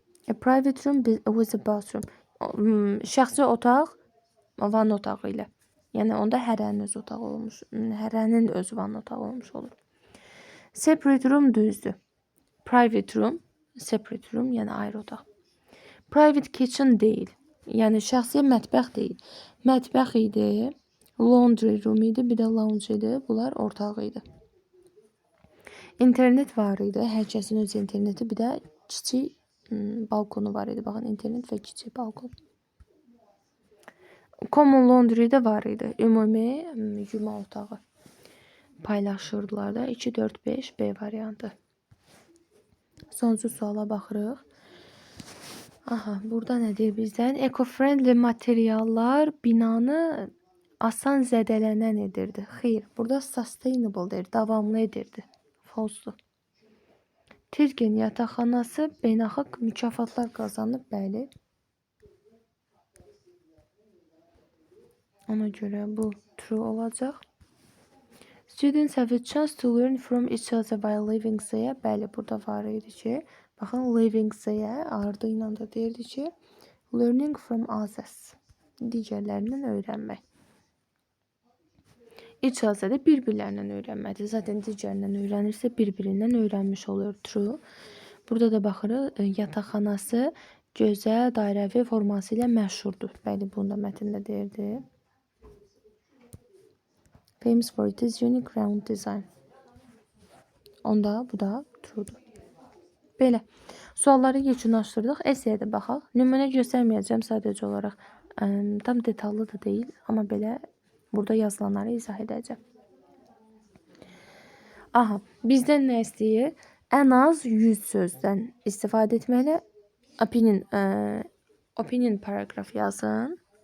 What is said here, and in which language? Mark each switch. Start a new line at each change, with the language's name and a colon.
English: A private room with a bathroom.
Azerbaijani: Şəxsi otaq vanna otağı ilə. Yəni, onda hərənin öz otağı olmuş, hərənin öz vanna otağı olmuş olur.
English: Separate room
Azerbaijani: düzdür.
English: Private room, separate room,
Azerbaijani: yəni ayrı otaq.
English: Private kitchen
Azerbaijani: deyil. Yəni şəxsi mətbəx deyil. Mətbəx idi, laundry room idi, bir də lounge idi. Bunlar ortaq idi. İnternet var idi. Hər kəsin öz interneti, bir də kiçik balkonu var idi. Baxın, internet və kiçik balkon.
English: Common laundry
Azerbaijani: də var idi. Ümumi yuma otağı paylaşırdılar da. 2, 4, 5 B variantı. Sonuncu suala baxırıq. Aha, burada nə deyir bizdən? Eco-friendly materiallar binanı asan zədələnən edirdi. Xeyr, burada sustainable deyir, davamlı edirdi. False. Tirgen yataqxanası beynəlxalq mükafatlar qazanıb, bəli. Ona görə bu true olacaq.
English: Students have a chance to learn from each other while living there.
Azerbaijani: Bəli, burada var idi ki, baxın,
English: living there
Azerbaijani: ardı ilə də deyirdi ki,
English: learning from others.
Azerbaijani: Digərlərindən öyrənmək. Each other də bir-birlərindən öyrənməkdir. Zaten digərindən öyrənirsə, bir-birindən öyrənmiş olur. True. Burada da baxırıq, yataqxanası gözəl dairəvi forması ilə məşhurdur. Bəli, bunu da mətndə deyirdi.
English: Famous for its unique round design.
Azerbaijani: Onda bu da true'dur. Belə. Sualları yekunlaşdırdıq. Essay'ə də baxaq. Nümunə göstərməyəcəm sadəcə olaraq. Tam detallı da deyil, amma belə burada yazılanları izah edəcəm. Aha, bizdən nə istəyir? Ən az 100 sözdən istifadə etməklə opinion paragraf yazın.